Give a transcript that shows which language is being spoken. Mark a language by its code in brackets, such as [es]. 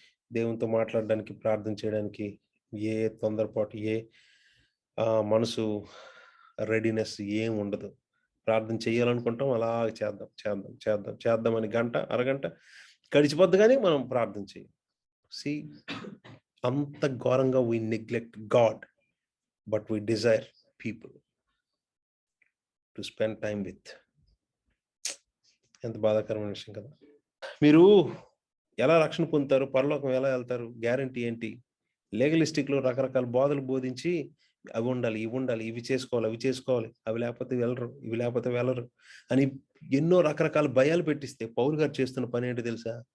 [te] దేవునితో మాట్లాడడానికి, ప్రార్థన చేయడానికి ఏ తొందరపాటు, ఏ మనసు రెడీనెస్ ఏం ఉండదు. ప్రార్థన చేయాలనుకుంటాం, అలా చేద్దాం చేద్దాం చేద్దాం చేద్దాం అని అరగంట గడిచిపోద్ది, కానీ మనం ప్రార్థన చేయం. అంత ఘోరంగా [en] we neglect God, but we desire people to spend time with. [te] ఎంత బాధాకరమైన విషయం కదా. మీరు ఎలా రక్షణ పొందుతారు, పరలోకం ఎలా వెళ్తారు, గ్యారంటీ ఏంటి? లీగలిస్టిక్లో రకరకాల బోధలు బోధించి అవి ఉండాలి, ఇవి ఉండాలి, ఇవి చేసుకోవాలి, అవి చేసుకోవాలి, అవి లేకపోతే వెళ్ళరు, ఇవి లేకపోతే వెళ్ళరు అని ఎన్నో రకరకాల భయాలు పెట్టిస్తే పౌలు గారు చేస్తున్న పని ఏంటో తెలుసా?